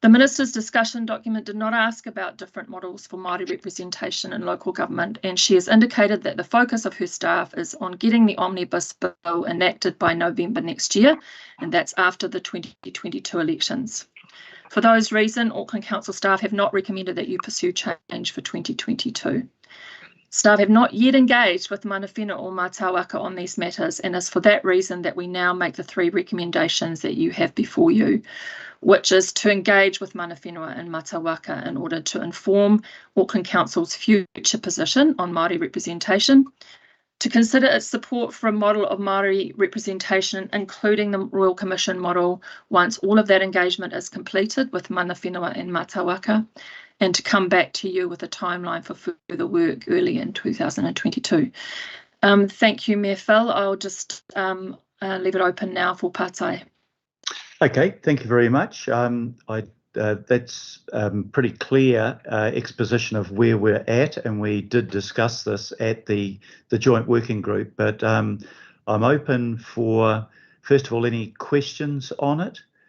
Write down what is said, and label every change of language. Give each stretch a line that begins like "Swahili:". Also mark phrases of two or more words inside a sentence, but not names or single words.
English: The Minister's discussion document did not ask about different models for Māori representation in local government, and she has indicated that the focus of her staff is on getting the Omnibus Bill enacted by November next year, and that's after the 2022 elections. For those reasons, Auckland Council staff have not recommended that you pursue change for 2022. Staff have not yet engaged with
Māori: mana whenua
English: or mātāwaka on these matters, and it's for that reason that we now make the 3 recommendations that you have before you, which is to engage with
Māori: mana whenua
English: and mātāwaka in order to inform Auckland Council's future position on Māori representation, to consider its support for a model of Māori representation, including the Royal Commission model, once all of that engagement is completed with
Māori: mana whenua
English: and mātāwaka, and to come back to you with a timeline for further work early in 2022. Thank you, Mayor Phil. I'll just leave it open now for pātai. Okay, thank you very much. That's pretty clear exposition of where we're at, and we did discuss this at the joint working group, but I'm open for, first of all, any questions on it.